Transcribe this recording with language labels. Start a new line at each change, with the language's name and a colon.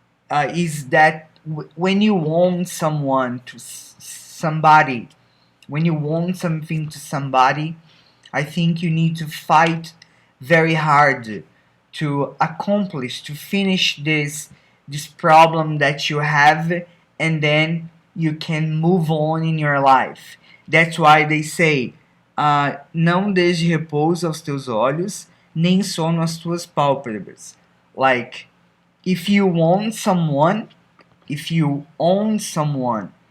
English: is that when you want someone to somebody, when you want something to somebody, I think you need to fight very hard to accomplish, to finish this problem that you have, and then you can move on in your life. That's why they say,
Portuguese: não deixe repouso aos teus olhos, nem sono às tuas pálpebras.
English: Like, if you want someone, if you own someone.